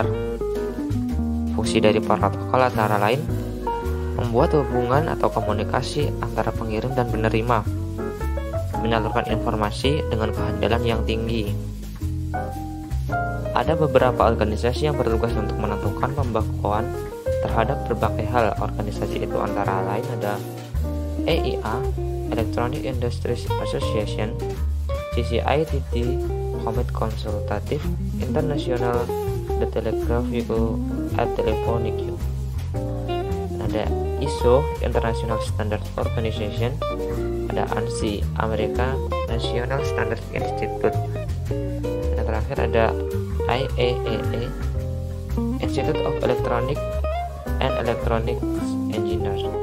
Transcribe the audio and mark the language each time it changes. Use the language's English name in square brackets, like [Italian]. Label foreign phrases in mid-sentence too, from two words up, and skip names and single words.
[Indonesian] Fungsi dari protokol antara lain membuat hubungan atau komunikasi antara pengirim dan penerima, menyalurkan informasi dengan kehandalan yang tinggi. Ada beberapa organisasi yang bertugas untuk menentukan pembekuan terhadap berbagai hal. Organisasi itu antara lain ada EIA, Electronic Industries Association, CCITT, Comité Consultatif International de Telegraphique et Téléphonique. Ada ISO, International Standard Organization, ada ANSI, American National Standard Institute. Yang terakhir ada IAEA, Institute of Electronic and Electronics Engineers.